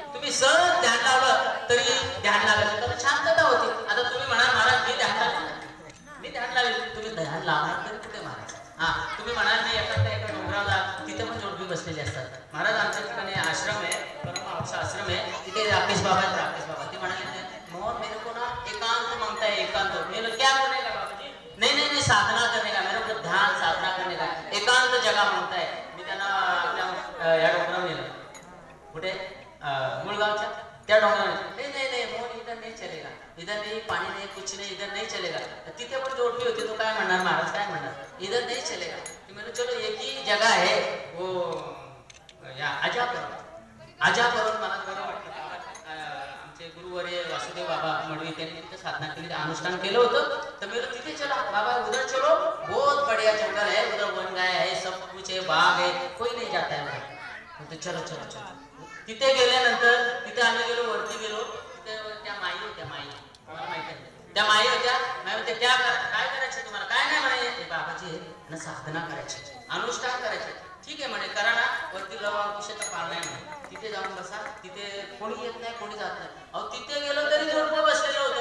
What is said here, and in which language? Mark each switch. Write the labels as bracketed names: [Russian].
[Marathi] तुम्ही सहज ध्यान लावलं तरी ध्यान लागायचं तर शांतता होती. आता तुम्ही म्हणा महाराज मी ध्यान लावलं तुम्ही ध्यान लावणार तरी कुठे महाराज. हा तुम्ही म्हणाल मी एका डोंगराला तिथे पण जोडपी बसलेले असतात. महाराज आमच्या ठिकाणी आश्रम आहे परम आश्रम आहे. तिथे राकेश बाबा आहेत. राकेश बाबा ते म्हणाले [Hindi] मोहन मेरे को ना एकांत मांगता है एकांत. मेरे क्या करने का बाबा जी नहीं नहीं नहीं साधना करने का मेरे को ध्यान साधना करने का एकांत जगह मांगता है. [Marathi] मी त्यांना आपल्या या डोंगरावर नेलं कुठे मुळगावच्या त्या डोंगरावर. नाही नाही [Hindi] मोहन इधर नहीं चलेगा इधर नहीं पानी नहीं कुछ नहीं इधर नहीं चलेगा. [Marathi] तिथे पण जोडपी होती. तो काय म्हणणार महाराज काय म्हणणार [Hindi] इधर नहीं चलेगा. मैंने चलो एक ही जगह है वो [Marathi] या आजापुरम मला बरं वाटतं. आमचे गुरुवर्य वासुदेव बाबा मडवी त्यांनी तिथे साधना केली अनुष्ठान केलं होतं. तर मी तिथे [Hindi] चला बाबा उधर चलो बहुत बढ़िया जंगल है उधर वन गाय है सब कुछ है बाग है कोई नहीं जाता है. [Marathi] तो [Hindi] चलो चलो चलो [Marathi] तिथे गेल्यानंतर तिथे आम्ही गेलो वरती गेलो. तिथे त्या माई होत्या. माई मला माहिती आहे त्या माई होत्या. माई होत्या त्या काय करायचं तुम्हाला काय नाही म्हणे बाबाजी ना साधना करायची अनुष्ठान करायचे. ठीक आहे म्हणे करा ना. वरती लवाकुशाचा पाल नाही म्हणे. तिथे जाऊन बसा. तिथे कोणी येत नाही कोणी जात नाही. अहो तिथे गेलो तरी जोडपं बसलेलं